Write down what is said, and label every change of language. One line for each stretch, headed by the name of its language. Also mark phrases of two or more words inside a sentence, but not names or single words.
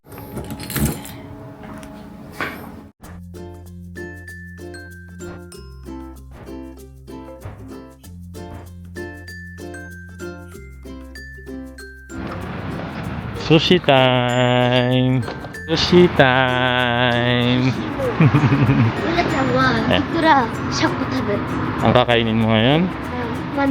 English: Sushi time! Sushi time!
Japanese: うらちゃんはいくらシャコ食べる
Filipino: Ang kakainin mo ngayon? 100